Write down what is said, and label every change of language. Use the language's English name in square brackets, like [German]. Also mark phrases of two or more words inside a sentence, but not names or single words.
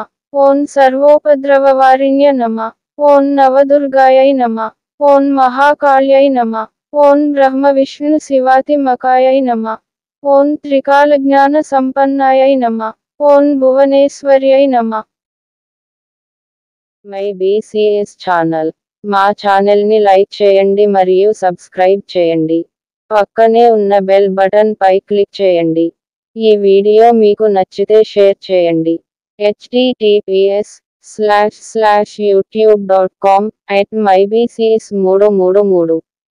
[Sanskrit] ओं सर्वोपद्रववारिण्य नमः। ओं नवदुर्गायै नमः। ओं महाकाल्यै नमः। ओं ब्रह्मविष्णुशिवात्मकायै नमः। ओं त्रिकालज्ञानसम्पन्नायै नमः। ओं भुवनेश्वर्यै नमः। [English] My BCS channel. [Telugu] మా ఛానల్ని లైక్ చేయండి మరియు సబ్స్క్రైబ్ చేయండి. పక్కనే ఉన్న బెల్ బటన్ పై క్లిక్ చేయండి. ఈ వీడియో మీకు నచ్చితే షేర్ చేయండి. https://youtube.com/mybcs333